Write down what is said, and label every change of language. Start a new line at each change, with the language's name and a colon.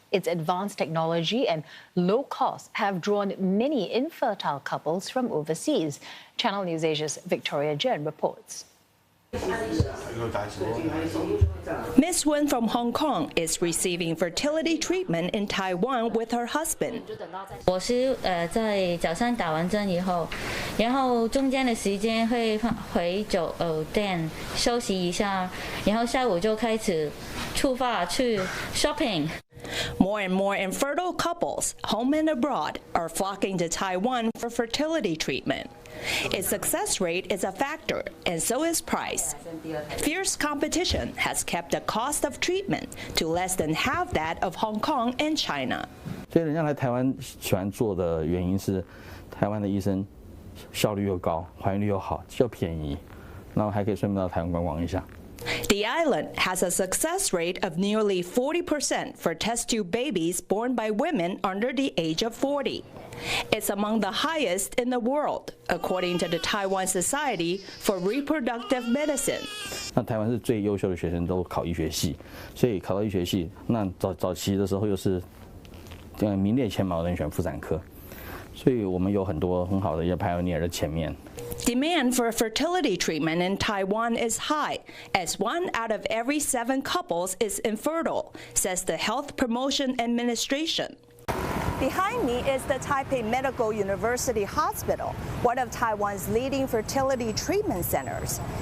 English: Its advanced technology and low cost have drawn many infertile couples from overseas. Channel News Asia's Victoria Yeun reports. Miss Yeun from Hong Kong is receiving fertility treatment in Taiwan with her husband.
Chinese: 我是在早上打完针以后，然后中间的时间会回酒店休息一下，然后下午就开始出发去 shopping。
English: More and more infertile couples, home and abroad, are flocking to Taiwan for fertility treatment. Its success rate is a factor, and so is price. Fierce competition has kept the cost of treatment to less than half that of Hong Kong and China.
Chinese: 所以人家来台湾喜欢做的原因是，台湾的医生效率又高，怀孕率又好，又便宜，然后还可以顺便到台湾观光一下。
English: The island has a success rate of nearly 40% for test tube babies born by women under the age of 40. It's among the highest in the world, according to the Taiwan Society for Reproductive Medicine.
Chinese: 那台湾是最优秀的学生都考医学系，所以考到医学系，那早期的时候又是名列前茅的人选妇产科，所以我们有很多很好的一些 pioneer 在前面。
English: Demand for fertility treatment in Taiwan is high, as 1 out of every 7 couples is infertile, says the Health Promotion Administration. Behind me is the Taipei Medical University Hospital, one of Taiwan's leading fertility treatment centers.